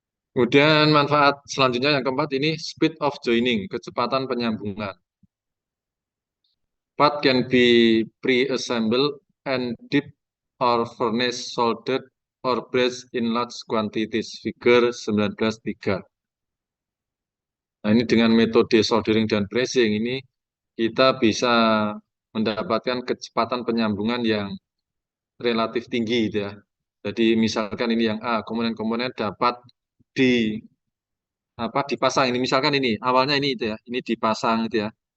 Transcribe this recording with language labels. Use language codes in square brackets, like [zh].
[id] Kemudian manfaat selanjutnya yang keempat ini speed of joining, kecepatan penyambungan. [en] Part can be pre-assembled and dipped or furnace soldered or pressed in large quantities. Figure 19.3. [id] Nah, ini dengan metode soldering dan pressing ini kita bisa mendapatkan kecepatan penyambungan yang relatif tinggi gitu ya. Jadi misalkan ini yang A, komponen-komponen dapat di dipasang ini misalkan ini awalnya ini itu ya, ini dipasang itu ya.